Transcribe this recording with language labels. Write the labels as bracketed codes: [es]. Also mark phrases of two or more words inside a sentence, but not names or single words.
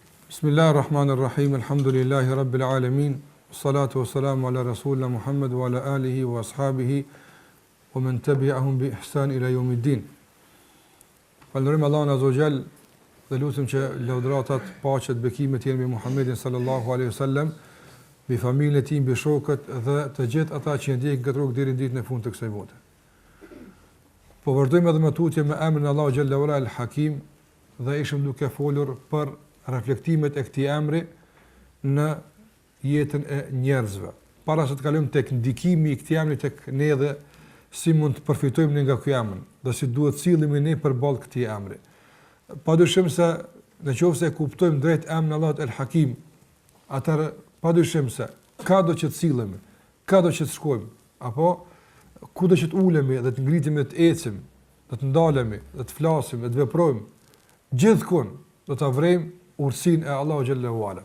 [ar] بسم الله الرحمن الرحيم. الحمد لله رب العالمين. الصلاة والسلام على رسولنا محمد وعلى آله وأصحابه ومن تبعهم بإحسان إلى يوم الدين. [sq] Falënderojmë Allahun [ar] عز وجل [sq] dhe lutem që lavdratat, paqet, bekimet jenë me Muhammedin [ar] صلى الله عليه وسلم, [sq] me familjen e tij, me shokët dhe të gjithë ata që ndjekin këtë rrugë deri në ditën e fundit të kësaj bote. Po vazhdojmë edhe me tutje me emrin [ar] الله جل وعلا [sq] al-Hakim dhe ishim duke folur për reflektimet e këtij emri në jetën e njerëzve. Para se të kalojmë tek ndikimi i këtij emri tek ne dhe si mund të përfitojmë nga ky emër, dhe si duhet sillemi ne përballë këtij emri. Padyshim se nëse e kuptojmë drejt emrin Allahut el-Hakim, atëherë padyshim se ka do që të sillemi, ka do që të shkojmë, apo ku do që të ulemi dhe të ngritemi, të ecim, dhe të ndalemi, dhe të flasim, dhe të veprojmë, gjithkund do ta vrejmë ursinë e [ar] الله جل وعلا.